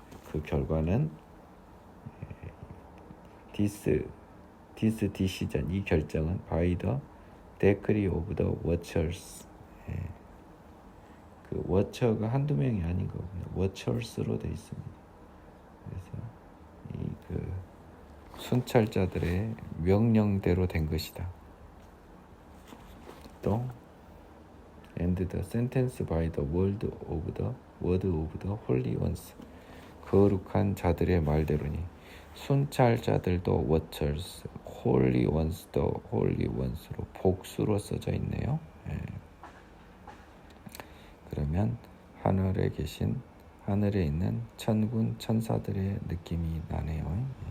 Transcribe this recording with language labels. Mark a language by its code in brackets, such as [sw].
[ko] 그 결과는 this decision, 이 결정은 [en] by the decree of the watchers. [ko] 그 watcher가 한두 명이 아닌 거고요. watchers로 돼 있습니다. 그래서 그 순찰자들의 명령대로 된 것이다. [en] 또 and the sentence by the word of the holy ones. [ko] 거룩한 자들의 말대로니 순찰자들도 watchers, holy ones도 holy ones로 복수로 써져 있네요. 그러면 하늘에 있는 천군 천사들의 느낌이 나네요.